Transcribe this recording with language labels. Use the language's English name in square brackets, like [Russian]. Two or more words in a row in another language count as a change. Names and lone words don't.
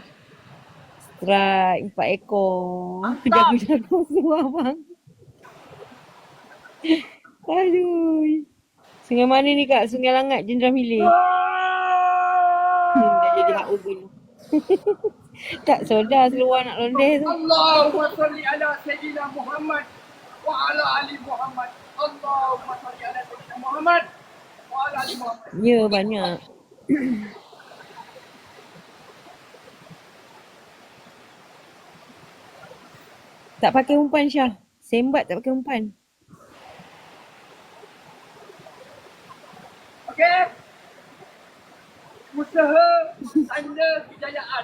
[Malay] Strike 4 ekor. Jago-jago semua bang. Aduh. Sungai mana ni kak? Sungai Langat, Jenderal Milih. Dah jadi hak urban. Tak sedar keluar nak londeh tu. [Arabic] اللهم صل على سيدنا محمد وعلى آل محمد. اللهم صل على سيدنا محمد وعلى آل محمد. [Malay] Ya banyak. Tak pakai umpan Syah. Sembat tak pakai umpan. Okey. Usaha tanda kejayaan.